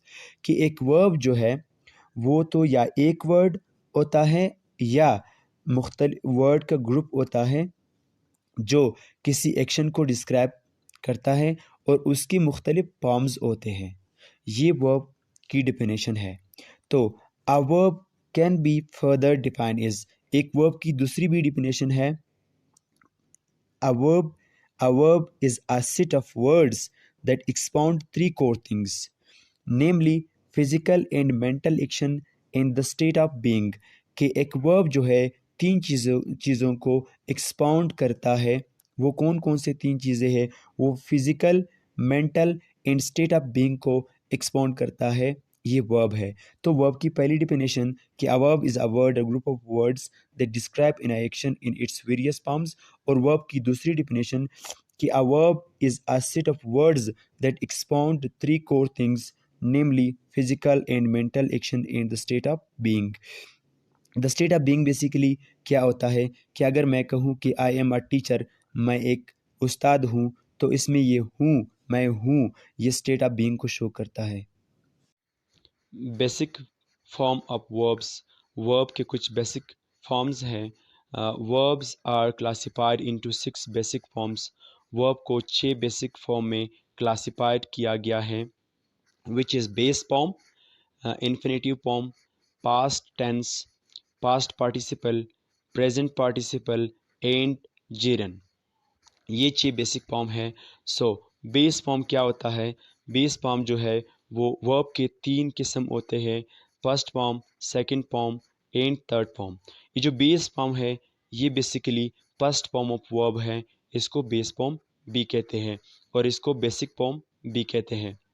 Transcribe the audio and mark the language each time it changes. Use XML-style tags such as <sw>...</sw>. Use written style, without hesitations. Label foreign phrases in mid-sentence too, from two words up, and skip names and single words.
<ur>کہ ایک ورب جو ہے وہ تو یا ایک ورڈ ہوتا ہے یا مختلف ورڈ کا گروپ ہوتا ہے جو کسی ایکشن کو ڈسکرائب کرتا ہے اور اس کی مختلف فارمز ہوتے ہیں. یہ ورب کی ڈیفینیشن ہے. तो</ur> <en>a verb can be further define is,</en> <ur>ایک ورب کی دوسری بھی ڈیفینیشن ہے.</ur> <en>A verb, a verb is a set of words that expound three core things, namely physical and mental action in the state of being।</en> <ur>کہ ایک ورب جو ہے تین چیزوں کو ایکسپاؤنڈ کرتا ہے. وہ کون کون سے تین چیزیں ہیں؟ وہ</ur> <en>physical, mental and state of being</en> <ur>کو ایکسپاؤنڈ کرتا ہے، یہ ورب ہے. تو ورب کی پہلی ڈیفینیشن کہ</ur> <en>a verb is a word, a group of words that describe an action in its various forms.</en> <ur>اور ورب کی دوسری ڈیفینیشن کہ</ur> <en>a verb is a set of words that expound three core things, namely physical and mental action in the state of being. the state of being basically</en> <ur>کیا ہوتا ہے کہ اگر میں کہوں کہ</ur> <en>I am a teacher,</en> <ur>میں ایک استاد ہوں، تو اس میں یہ ہوں، میں ہوں، یہ</ur> <en>state of being</en> <ur>کو شو کرتا ہے.</ur> <en>basic form of verbs,</en> <ur>ورب کے کچھ</ur> <en>basic forms</en> <ur>हैं।</ur> <en>Verbs are classified into 6 basic forms.</en> <ur>ورب کو 6</ur> <en>basic form</en> <ur>میں کلاسیفائیڈ کیا گیا ہے,</ur> <en>which is base form, infinitive form, past tense, past participle, present participle and gerund।</en> <ur>یہ 6</ur> <en>basic form</en> <ur>है।</ur> <en>so base form</en> <ur>کیا ہوتا ہے?</ur> <en>base form</en> <ur>جو ہے وہ ورب کے 3 قسم ہوتے ہیں,</ur> <en>first form, second form and third form.</en> <ur>یہ جو</ur> <en>base form</en> <ur>ہے یہ بیسکلی</ur> <en>first form of verb</en> <ur>ہے، اس کو</ur> <en>base form</en> <ur>بھی کہتے ہیں اور اس کو</ur> <en>basic form</en> <ur>بھی کہتے ہیں.</ur>